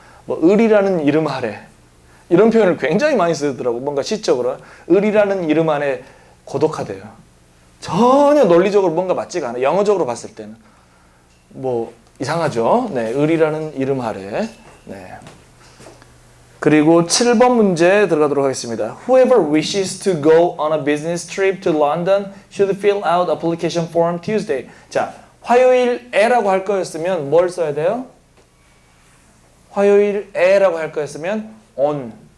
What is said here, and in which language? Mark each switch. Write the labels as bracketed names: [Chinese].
[Korean] 뭐 을이라는 이름 아래. 이런 표현을 굉장히 많이 쓰더라고. 뭔가 시적으로. 을이라는 이름 안에 고독하대요. 전혀 논리적으로 뭔가 맞지가 않아요. 영어적으로 봤을 때는. 뭐 이상하죠. 네, 을이라는 이름 아래. 네. 그리고 7번 문제 들어가도록 하겠습니다. [English] Whoever wishes to go on a business trip to London should fill out application form Tuesday. [Korean] 자, 화요일에라고 할 거였으면 뭘 써야 돼요? 화요일에라고 할 거였으면 on.